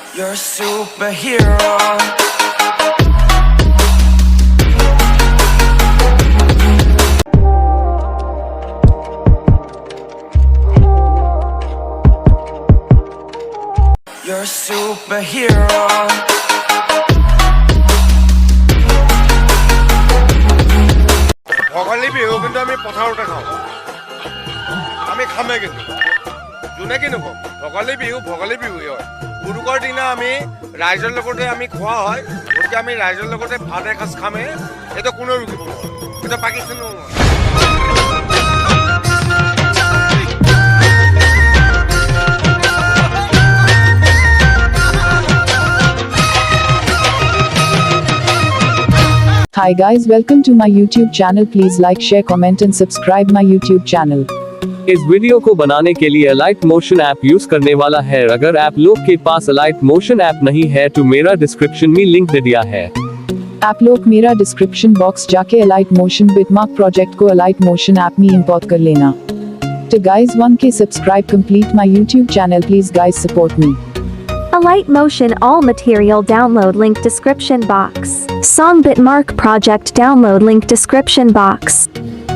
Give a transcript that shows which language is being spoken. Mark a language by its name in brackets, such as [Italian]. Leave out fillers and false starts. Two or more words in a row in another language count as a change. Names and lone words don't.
[English] You're a superhero. You're a superhero. [Assamese] ভোগালী বিহু কিন্তু আমি পথাৰতে খাওঁ আমি খামে কিন্তু যোনে কি নকওঁ ভোগালী বিহুৱে হয় উৰুকাৰ দিনা আমি ৰাইজৰ লগতে আমি খোৱা হয় গতিকে আমি ৰাইজৰ লগতে ভাত এসাঁজ খামে এইটো কোনো ৰুকিব নোৱাৰে এইটো পাকিস্তানৰ নহয় [English] Hi guys, welcome to my YouTube channel. Please like, share, comment and subscribe my YouTube channel. [Hindi] इस वीडियो को बनाने के लिए alight motion ऐप यूज करने वाला है। अगर आप लोग के पास alight motion ऐप नहीं है तो मेरा डिस्क्रिप्शन में लिंक दे दिया है। आप लोग मेरा डिस्क्रिप्शन बॉक्स जाके alight motion bitmark प्रोजेक्ट को alight motion ऐप में इंपोर्ट कर लेना। [English] तो guys 1K subscribe complete my YouTube channel. Please guys support me. alight motion all material download link description box. Song bitmark project download link description box.